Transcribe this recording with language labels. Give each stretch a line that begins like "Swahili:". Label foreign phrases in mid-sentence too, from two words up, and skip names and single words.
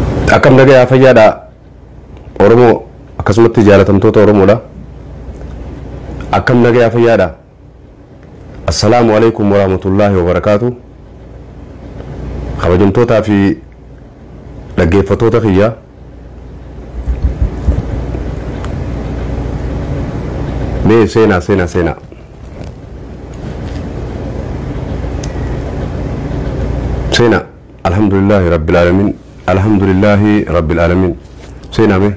Oromo: Akkam nagaya fayyaadha Oromoo akkasumatti jaalatamtoota Oromoodha. Akkam nagaya fayyaadha.
Arabic: السلام عليكم ورحمة الله وبركاته.
Oromo: Kabajamtootaa fi dhaggeeffattoota kiyya mee seenaa
Arabic: الحمد لله رب العالمين
Oromo: seenaa